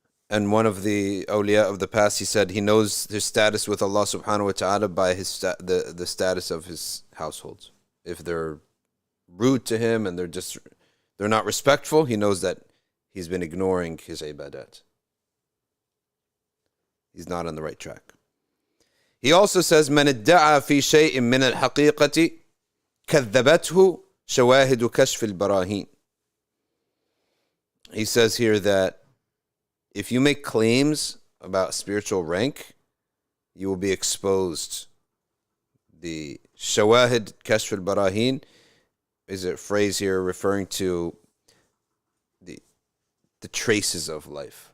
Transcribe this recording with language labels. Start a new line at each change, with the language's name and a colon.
English: And one of the Awliya of the past, he said he knows his status with Allah subhanahu wa ta'ala by the status of his households. If they're rude to him and they're not respectful, he knows that he's been ignoring his ibadat. He's not on the right track. He also says,
Arabic: من ادعى في شيء من الحقيقة كذبته شواهد كشف البراهين.
English: He says here that if you make claims about spiritual rank, you will be exposed. The shawahid kashf al-barahin is a phrase here referring to the traces of life.